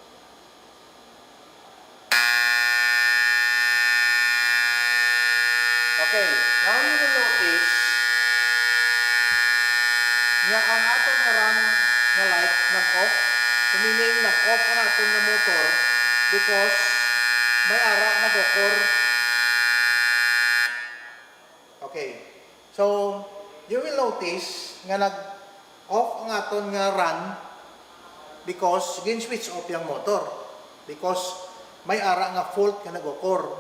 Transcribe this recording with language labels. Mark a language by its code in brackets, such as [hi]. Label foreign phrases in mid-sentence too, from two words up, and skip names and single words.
[en] Okay, now you will notice [hil] nga ang atong nga run nga light nag-off. [en] So meaning [hil] nag-off ang atong nga motor because may ara nag-occur. [en] Okay, so you will notice [hil] nga nag-off ang atong nga run because gin-switch off yung motor because may ara nga fault nga nag-occur.